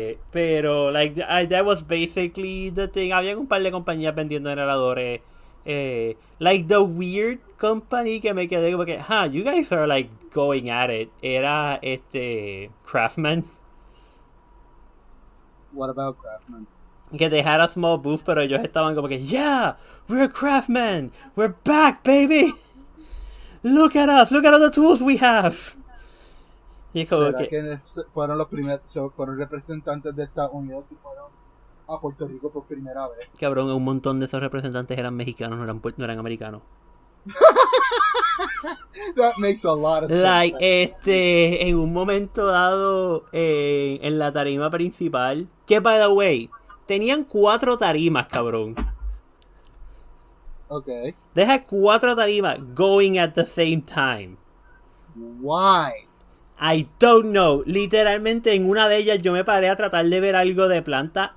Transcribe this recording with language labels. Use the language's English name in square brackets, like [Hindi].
[English] Pero like that was basically the thing. [Spanish] Había un par de compañías vendiendo generadores. [English] Like the weird company [Spanish] que me quedé como que, [English] you guys are like going at it. [Spanish] Era Craftman. [English] What about Craftman? Que they had a small booth, [Spanish] pero ellos estaban como que, [English] yeah, we're Craftman, we're back, baby. Look at us, look at all the tools we have. [Spanish] Y es como que fueron los fueron representantes de Estados Unidos que fueron a Puerto Rico por primera vez? Cabrón, un montón de esos representantes eran mexicanos, no eran americanos. [English] That makes a lot of sense. [Spanish] Like, en un momento dado, en la tarima principal, que [English] by the way, [Spanish] tenían 4 tarimas, cabrón. [English] Okay. They had 4 tarimas going at the same time. Why? I don't know. [Spanish] Literalmente en una de ellas yo me paré a tratar de ver algo de planta.